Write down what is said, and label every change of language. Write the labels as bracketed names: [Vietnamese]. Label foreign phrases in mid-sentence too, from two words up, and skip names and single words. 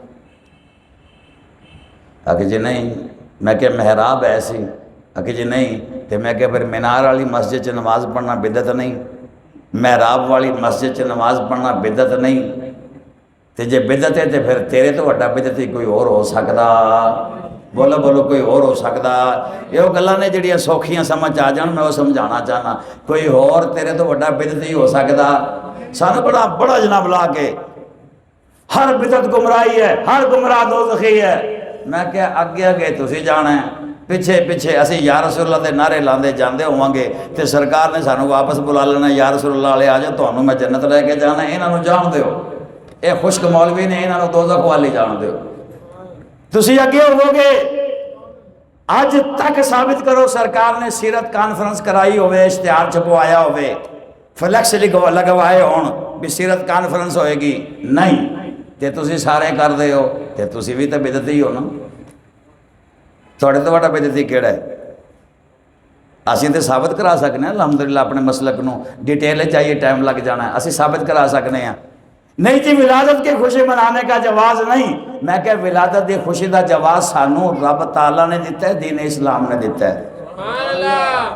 [Punjabi] آگے جی نہیں۔ میں کہ محراب ایسی؟ آگے جی نہیں۔ تو میں کہ پھر مینار والی مسجد چ نماز پڑھنا بدعت نہیں؟ محراب والی مسجد چ نماز پڑھنا بدعت نہیں؟ تے جے بدعت ہے تے پھر تیرے تو وڈا بدعتی کوئی اور ہو سکدا؟ بولو بولو، کوئی اور ہو سکدا؟ یہ گلاں نے جڑیاں سوکھیاں سمجھ آ جان، میں وہ سمجھانا چاہنا، کوئی اور تیرے تو وڈا بدعتی ہو سکدا؟ سانو بڑا جناب لا کے ہر بدعت گمراہی ہے، ہر گمراہ دوزخی ہے۔ میں کہ اگے اگے تسی جانا ہے، پیچھے پیچھے اسی [Arabic] یا رسول اللہ [Punjabi] دے نعرے لاندے جاندے ہوں گے تے سرکار نے سانو واپس بلا لینا، [Arabic] یا رسول اللہ علیہ [Punjabi] آجا تانوں میں جنت لے کے جانا ہے، انہاں نوں جان دیو۔ اے خشک مولوی نے انہاں نوں دوزخ والی جان دیو۔ تسی اگے ہو گے، اج تک ثابت کرو سرکار نے سیرت کانفرنس کرائی ہوئے، اشتہار چھپوایا ہوئے، فلیکس لگوائے ہون بھی سیرت کانفرنس ہوئے گی؟ نہیں۔ تے تسی سارے کر دے ہو تے تسی بھی تے بدعتی ہو نا۔ تھوڑے تو بڑا بدعتی کیڑا ہے؟ اسی تے ثابت کرا سکنے ہیں الحمدللہ اپنے مسلک نو، ڈیٹیل چاہیے ٹائم لگ جانا ہے، اسی ثابت کرا سکنے ہیں۔ [Urdu] نہیں جی ولادت کی خوشی منانے کا جواز نہیں۔ [Punjabi] میں کہ ولادت کی خوشی دا جواز سانو رب تعالیٰ نے دیتا ہے، دین اسلام نے دیتا ہے۔